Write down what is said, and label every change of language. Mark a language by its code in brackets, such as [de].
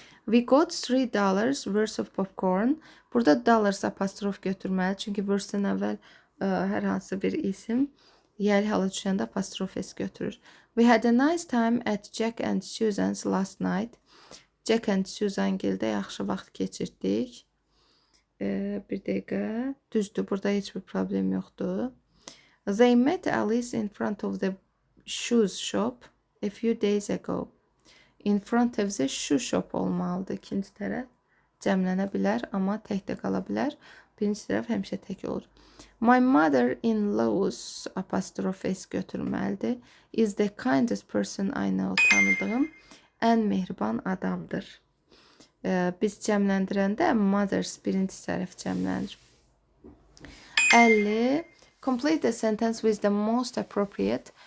[en] We got $3 worth of popcorn. [az] Burada dollars apostrof götürməli, çünki verse-dən əvvəl hər hansı bir isim yəli hala düşəndə apostrof s götürür. [en] We had a nice time at Jack and Susan's last night. [az] Jack and Susan gildə yaxşı vaxt keçirdik. Bir dəqiqə, düzdür, burada heç bir problem yoxdur. [en] They met Alice in front of the shoes shop a few days ago. In front of the shoe shop [az] olmalıdır. İkinci tərəf cəmlənə bilər, amma tək də qala bilər. Birinci tərəf həmişə tək olur. [en] My mother-in-law's [az] apostrof s götürməlidir. [en] Is the kindest person I know. [az] Tanıdığım ən mehriban adamdır. Biz cəmləndirəndə mothers birinci tərəf cəmlənir. 50. [en] Complete the sentence with the most appropriate.